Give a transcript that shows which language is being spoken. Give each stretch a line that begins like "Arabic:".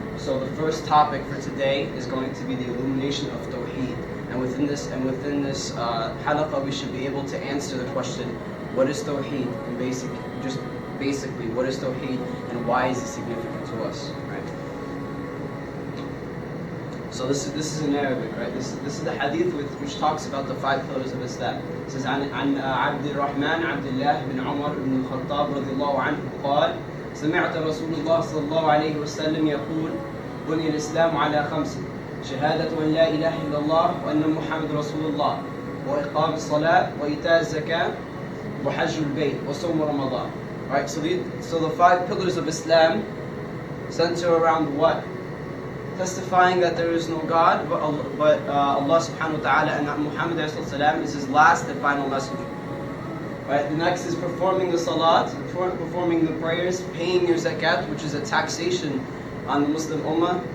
English: So the first topic for today is going to be the illumination of Tawheed, and within this halaqah, we should be able to answer the question: what is Tawheed? And basically, what is Tawheed, and why is it significant to us? Right. So this is in Arabic, right? This is the hadith which talks about the 5 pillars of Islam. It says,
Arabic: عن عبد الرحمن عبد الله بن عمر بن الخطاب رضي الله عنه قال سمعت رسول الله صلى الله عليه وسلم يقول بني الإسلام على 5 شهادة أن لا إله إلا الله وأن محمد رسول الله وإقام الصلاة وإيتاء الزكاة وحج البيت وصوم رمضان.
English: Right? So the 5 pillars of Islam center around what? Testifying that there is no God but Allah subhanahu wa ta'ala, and that Muhammad is his last and final messenger. Right? The next is performing the salat, performing the prayers, paying your zakat, which is a taxation on the Muslim ummah.